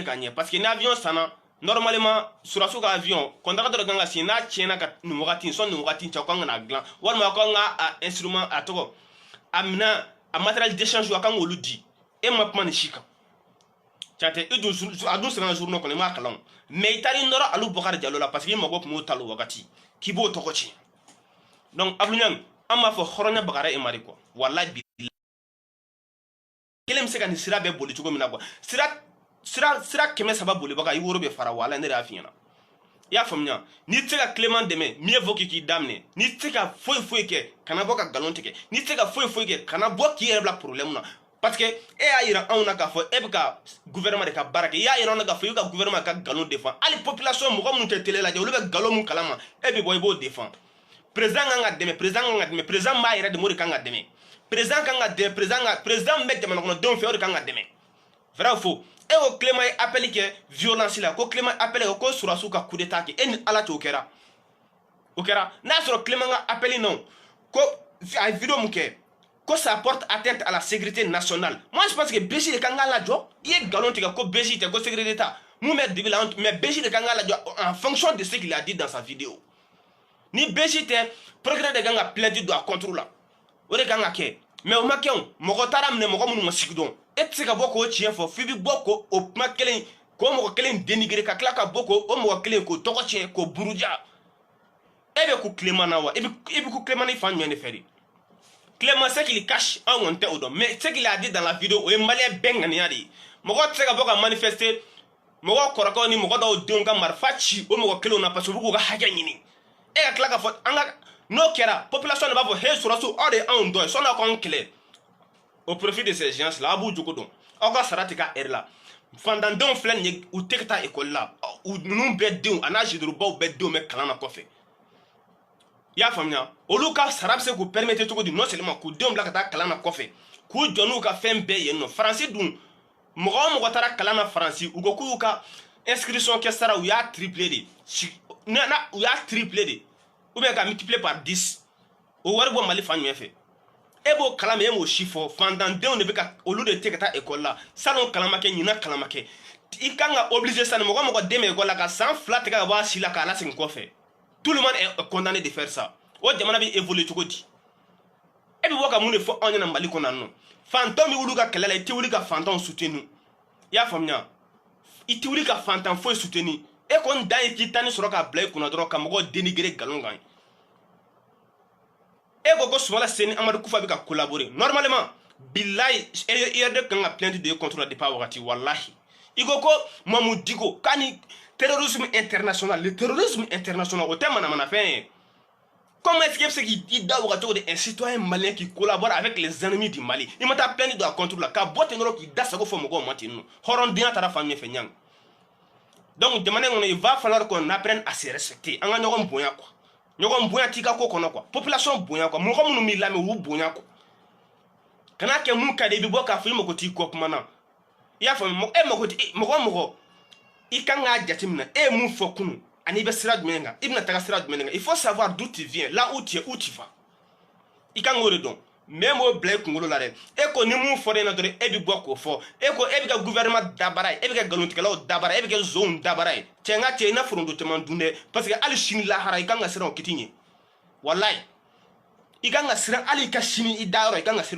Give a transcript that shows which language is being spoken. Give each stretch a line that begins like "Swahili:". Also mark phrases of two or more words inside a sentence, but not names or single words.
Bambara: ka ɲɛ
French: parce que
Bambara: ni avion sanna normalement surasiw ka avion contrat dɔ de kan ka signé n'a tiɲɛna ka nin wagati sɔn nin wagati cɛ u kan ka n'a dilan walima aw kan ka a instrument a tɔgɔ a minɛn a
French: matériel d'échange
Bambara: a kan k'olu di e ma kuma nin si kan cɛ tɛ a dun sɛbɛnna journaux kɔnɔ i m'a kalan mais i taara i nɔrɔ Alu Bɔkari Jalo la parce que i mago tun b'o ta o wagati k'i b'o tɔgɔ tiɲɛ donc Abdou an b'a fɔ hɔrɔnya bagara e ma
French: de quoi
Bambara: wallahi bi kelen bɛ se ka nin sira bɛɛ boli cogo min na quoi sira 300 bolibaga i woro bɛ fara wala ne de y'a f'i ɲɛna i y'a faamuya n'i tɛ se ka Clément dɛmɛ
French: mieux vaut
Bambara: k'i daminɛ n'i tɛ se ka foyi kɛ kana bɔ ka galon tigɛ n'i tɛ se ka foyi kɛ kana bɔ k'i yɛrɛ bila problème na
French: parce que
Bambara: e y'a yira anw na k'a fɔ e bɛ ka gouvernement de ka baara kɛ i y'a yira anw na k'a fɔ i bɛ ka gouvernement ka galon défend hali population mɔgɔ minnu tɛ télé lajɛ olu bɛ galon mun kalama e bɛ bɔ i b'o défend président kan ka dɛmɛ président b'a yɛrɛ de o de kan ka dɛmɛ président kan ka dɛmɛ président bɛ jamana kɔnɔdenw fɛ o de kan ka dɛmɛ
French: vrai ou faux
Bambara: e ko Clément ye appel kɛ violence la ko Clément appel kɛ ko surasiw ka
French: coup d'état
Bambara: kɛ e ni ala cɛ o kɛra n'a y'a sɔrɔ Clément ka appel non ko a vidéo mun kɛ ko
French: ça porte atteinte à la sécurité nationale moi je pense que
Bambara: BJ de kan ka lajɔ i ye galon tigɛ ko BJ tɛ ko
French: sécurité d'État
Bambara: mun bɛ dibi la mais BJ de kan ka lajɔ
French: en fonction de ce qu'il a dit dans sa vidéo
Bambara: ni BJ tɛ procureur de kan ka plainte don a contre la o de kan ka kɛ mais o ma kɛ o mɔgɔ taara minɛ mɔgɔ minnu ma sigi dɔn e tɛ se ka bɔ k'o tiɲɛ fɔ f'i bɛ bɔ k'o kuma kelen k'o mɔgɔ kelen dénigrer ka tila ka bɔ k'o mɔgɔ kelen k'o tɔgɔ tiɲɛ k'o buruja e bɛ ku Clément na wa i bɛ ku Clément ni fan jumɛn de fɛ de Clément
French: ce qu'il cache
Bambara: an kɔni tɛ o dɔn
French: mais ce qu'il a dit dans la vidéo
Bambara: o ye maliyɛn bɛɛ ŋaniya de ye mɔgɔ tɛ se ka bɔ ka manifester mɔgɔ kɔrɔkɛw ni mɔgɔ dɔw denw ka marifa ci o mɔgɔ kelenw na parce que u b'u k'u ka hakɛ ɲini e ka tila ka fɔ an ka n'o kɛra population de b'a fɔ he surasiw aw de ye anw dɔn ye sɔnni aw k'anw kɛlɛ
French: au profit de ces gens là
Bambara: aw b'u jogo dɔn aw ka sara tɛ ka heure la fantandenw filɛ nin ye u tɛ ka taa école la ninnu bɛɛ denw a n'a zidurubaw bɛɛ denw bɛ kalan na kɔfɛ i y'a faamuya olu ka sara bɛ se k'u permettre cogo di
French: non seulement
Bambara: k'u denw bila ka taa kalan na kɔfɛ k'u jɔ n'u ka fɛn bɛɛ yen nɔ faransi dun mɔgɔ o mɔgɔ taara kalan na faransi u ko k'u y'u ka inscription kɛ sara u y'a triplé de u y'a triplé de
French: ou bien
Bambara: ka
French: multiplier par 10
Bambara: o wari bɔ Mali fan jumɛn fɛ e b'o kalan mɛ e m'o si fɔ fantandenw de bɛ ka olu de tɛ ka taa école la salon kalan ma kɛ ɲinan kalan ma kɛ i kan ka obligé sani mɔgɔ mɔgɔ den bɛ école la ka san 2 tigɛ ka bɔ a si la k'a lasegin kɔfɛ
French: tout le monde est condamné de faire ça
Bambara: o jamana bɛ évoluer cogo di e bɛ bɔ ka mun de fɔ anw ɲɛna Mali kɔnɔ yan nɔ fantanw bɛ wuli ka kɛlɛ la i tɛ wuli ka fantanw soutenir i y'a faamuya i tɛ wuli ka fantan foyi soutenir e kɔni dan ye k'i tani sɔrɔ k'a bila i kunna dɔrɔn ka mɔgɔw dénigrer galon kan e ko Sumala Seni Amadu Kufa bɛ ka collaborer normalement billahi IRD kan ka plainte de contre la départ wagati wallahi i ko Mamadou Diko k'a ni
French: terrorisme international le terrorisme international
Bambara: o tɛ manamanafɛn ye
French: comment est-ce que
Bambara: bɛ se k'i da waga cogo di
French: un citoyen malien qui collabore avec les ennemis du Mali
Bambara: i ma taa plainte don a contre la ka bɔ ten dɔrɔn k'i da sago fɔ mɔgɔw ma ten nɔ hɔrɔndenya taara fan min fɛ ɲang donc jamana in kɔnɔ
French: il va falloir qu'on apprenne à se respecter
Bambara: an ka ɲɔgɔn bonya quoi ɲɔgɔn bonya t'i ka ko kɔnɔ quoi population bonya quoi mɔgɔ minnu b'i lamɛn u bonya quoi kana kɛ mun ka di i bɛ bɔ k'a fɔ i mago t'i kɔ kuma na i y'a faamu e mago tɛ mɔgɔ i kan k'a jateminɛ e ye mun fɔ kunun ani i bɛ sira jumɛn kan i bɛna taga sira jumɛn kan
French: il faut savoir d'où tu viens là où tu es où tu vas
Bambara: i kan k'o de dɔn mais m'o bila i kunkolo la dɛ e ko ni mun fɔra e ɲɛna dɔrɔn e bɛ bɔ k'o fɔ e ko e bɛ kɛ gouvernement dabara ye e bɛ kɛ nkalontigɛlaw dabara ye e bɛ kɛ zonw dabara ye cɛ n ka cɛ i na foronto caman dun dɛ parce que hali sini lahara i kan ka siran o kiti ɲɛ walayi i kan ka siran hali i ka sini i da yɔrɔ i kan ka siran